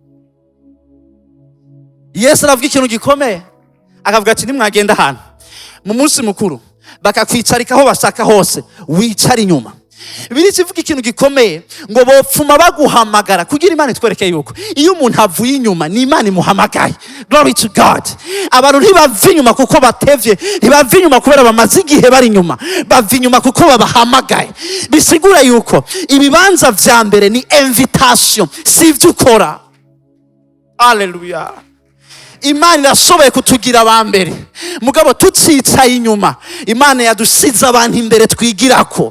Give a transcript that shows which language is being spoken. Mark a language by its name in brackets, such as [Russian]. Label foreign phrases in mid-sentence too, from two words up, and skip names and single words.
[Rundi] Yesu aravuga ikintu gikomeye, akavuga ati nimwagenda ahantu mu munsi mukuru bakakwicarika aho bashaka hose, wicara inyuma. Bibiri kivuga ikintu gikomeye ngo bopfuma baguhamagara, kugira Imana itwereke yuko iyo umuntu avuye inyuma ni Imana imuhamagaye. [English] Glory to God. [Rundi] Abantu ntibava inyuma kuko batevye, ntibava inyuma kubera bamaze igihe bari inyuma, bava inyuma kuko babahamagaye. Bisigura yuko ibibanza vya mbere ni invitation, si ivyo ukora. Hallelujah. Imana irashoboye kutugira abambere, mugabo tucicaye inyuma, Imana yadusize abantu imbere twigirako.